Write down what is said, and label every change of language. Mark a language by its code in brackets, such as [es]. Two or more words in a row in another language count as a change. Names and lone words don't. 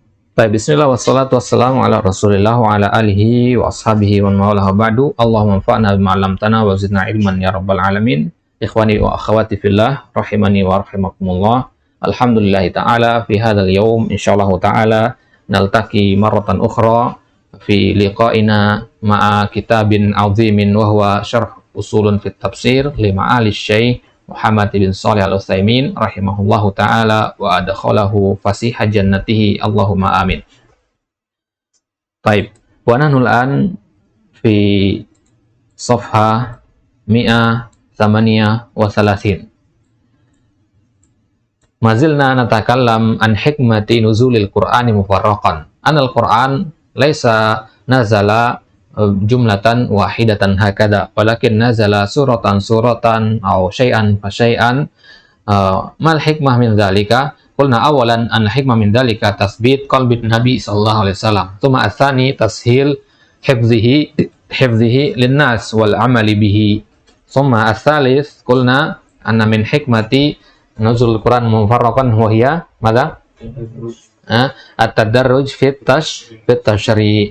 [id] Baik, [ar] بسم الله والصلاة والسلام على رسول الله وعلى آله وأصحابه وموالاه بعد. اللهم انفعنا بما علمتنا وزدنا علما يا رب العالمين. إخواني وأخواتي في الله, رحمني ورحمكم الله. الحمد لله تعالى في هذا اليوم إن شاء الله تعالى نلتقي مرة أخرى في لقائنا مع كتاب عظيم وهو شرح أصول في التفسير لمعالي الشيخ محمد بن صالح العثيمين رحمه الله تعالى وأدخله فسيح جنته اللهم آمين. [id] Baik, [ar] ونحن الآن في صفحة 138. ما زلنا نتكلم عن حكمة نزول القرآن مفرقا. أن القرآن ليس نزل جملة واحدة هكذا ولكن نزل سورة أو شيئا فشيئا. ما الحكمة من ذلك؟ قلنا أولا أن الحكمة من ذلك تثبيت قلب النبي صلى الله عليه وسلم، ثم الثاني تسهيل حفظه للناس والعمل به، ثم الثالث قلنا أن من حكمة نزول القرآن مفرقا وهي ماذا? التدرج في التشريع'.